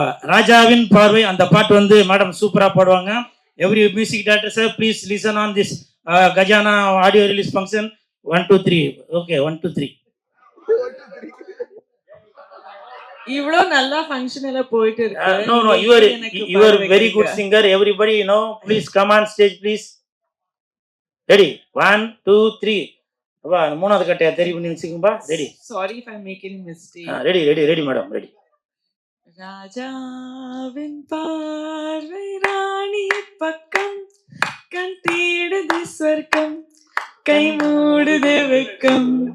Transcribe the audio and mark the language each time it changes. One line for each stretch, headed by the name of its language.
Tamil: ராஜாவின் பார்வை அந்த பாட்டு வந்து மேடம் சூப்பரா பாடுவாங்க.
English: Every music director sir please listen on this Gajana audio release function. 1 2 3. Okay 1 2 3.
Tamil: இவ்ளோ நல்லா ஃபங்க்ஷன் எல்லாம் போயிட்டு இருக்கு.
English: No, you are very good singer. Everybody please come on stage please. Ready 1 2 3.
Tamil: அப்பா மூணாவது கட்டையா தெரி பண்ணி வெச்சுக்கும்பா. Ready.
English: Sorry if I make any mistake.
Tamil: Ready madam ready. ராஜாவின் பார்வை ராணி பக்கம், கண் தேடுது சொர்க்கம், கை மூடுது வெக்கம்.